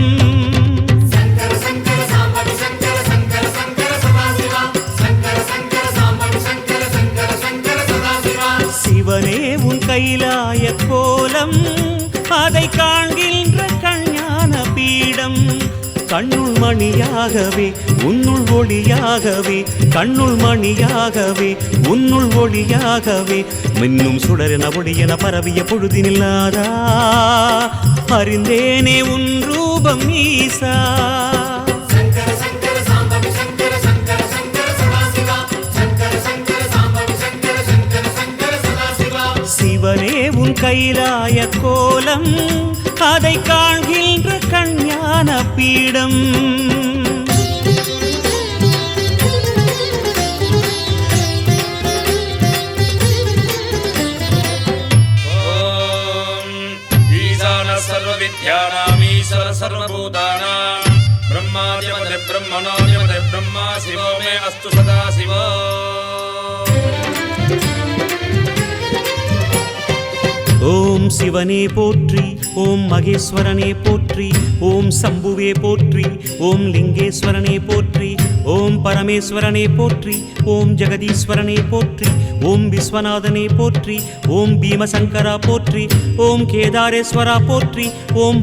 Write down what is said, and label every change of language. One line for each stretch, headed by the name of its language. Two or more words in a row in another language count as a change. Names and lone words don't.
Sanskrit: शंकर शंकर सांबवि शंकर शंकर शंकर सदाशिवा शंकर शंकर सांबवि शंकर शंकर शंकर सदाशिवा
Tamil: சிவனே உன் கைலாய கோலம் அதை காண்கின்ற கஞான பீடம் கண்ணுள் மணியாகவே உன்னுள் ஒளியாகவே கண்ணுள் மணியாகவே உன்னுள் ஒளியாகவே மின்னும் சுடரென ஒளியென பரவிய பொழுதினில்லாதா அறிந்தேனே உன் ரூபம் ஈசா
Sanskrit: शंकर शंकर सांबवि शंकर शंकर शंकर सदाशिवा शंकर शंकर सांबवि शंकर शंकर शंकर सदाशिवा
Tamil: சிவனே உன் கைலாய கோலம் அதை காண்கின்ற கஞான பீடம்
Sanskrit: सर्वविद्यानामीश्वर सर्वभूतानां ब्रह्मादिपते ब्रह्मणोऽधिपते ब्रह्मा शिवो मे अस्तु सदा शिवो
Tamil: ஓம் சிவனே போற்றி ஓம் மகேஸ்வரனே போற்றி ஓம் சம்புவே போற்றி ஓம் லிங்கேஸ்வரனே போற்றி ஓம் பரமேஸ்வரனே போற்றி ஓம் ஜெகதீஸ்வரனே போற்றி ஓம் விஸ்வநாதனே போற்றி ஓம் பீமசங்கரா போற்றி ஓம் கேதாரேஸ்வரா போற்றி ஓம்